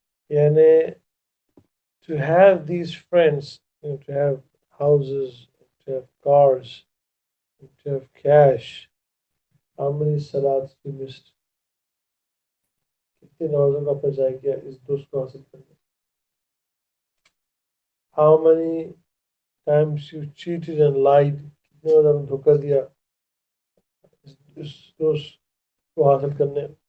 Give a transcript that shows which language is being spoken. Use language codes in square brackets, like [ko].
[en] Yani, to have these friends, to have houses, to have cars, to have cash, how many salats you missed? [hi] कितने नमाजों का आपने ज़ाया किया इस दोस्त को हासिल करने? [en] How many times you cheated and lied? [hi] कितने बार आपने धोखा दिया इस दोस्त को हासिल करने?